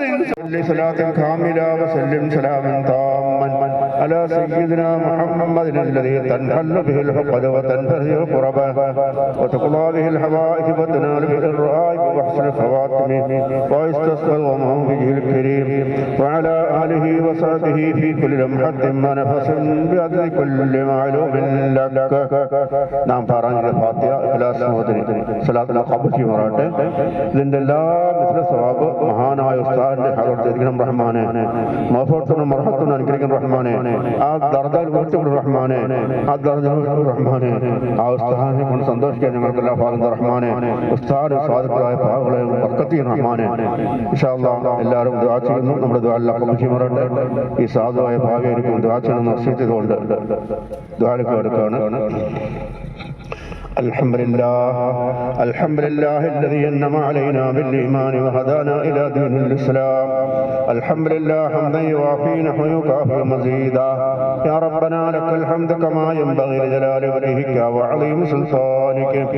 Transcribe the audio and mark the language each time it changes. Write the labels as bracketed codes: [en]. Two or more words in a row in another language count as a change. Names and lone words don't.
[ar] صل صلاة كاملة وسلم سلاما تاما على سيدنا محمد الذي تنحل به العقد وتنفرج الكرب وتقضى به الحوائج وتنال به الرائب وحسن الخواتم ويستسقى الغمام بوجهه الكريم وعلى آله وصحبه في كل لمحة ونفس بعدد كل معلوم لك. [ml] നാം പറഞ്ഞ ഫാത്തിഹ ഇഖ്ലാസ് മോദി സ്വലാത്തുൽ ഖബൂൽ ചെയ്യുമാറാകട്ടെ. ഇതിന്റെ എല്ലാ മിസ്ല സവാബ് മഹാനായ ഉസ്താദിന്റെ ഹദറത്തിൽ റഹ്മാനെ മഗ്ഫിറത്തും മർഹമത്തും അനുഗ്രഹിക്കുന്ന റഹ്മാനെ, ആ ദർജയിൽ ഉയർത്തിക്കൊടു റഹ്മാനെ, ആ ദർജയിൽ റഹ്മാനെ, ആ ഉസ്താദിനെ കൊണ്ട് സന്തോഷിക്കാൻ ഞങ്ങൾക്കെല്ലാം ഭാഗം റഹ്മാനെ, ഉസ്താദ് സ്വാദികളായ ഭാഗങ്ങളെ ബർക്കത്ത് ചെയ്യുന്ന റഹ്മാനെ. [ar] إن شاء الله [ml] എല്ലാവരും ദുആ ചെയ്യുന്നു. നമ്മുടെ ദുആ അല്ലാഹ് ഖബൂൽ ചെയ്യുമാറാകട്ടെ. ഈ സാധുവായ ഭാഗം എനിക്ക് ദുആ ചെയ്യണമെന്ന് വസിയത്ത് ചെയ്തുകൊണ്ട് ദുആയിലേക്ക് കടക്കുകയാണ്. [ar] الحمد لله الذي أنعم علينا بالإيمان وهدانا إلى دين الإسلام. الحمد لله حمدا يوافي نحو يكافئ مزيدا. يا ربنا لك الحمد كما ينبغي لجلال وجهك وعظيم سلطانك.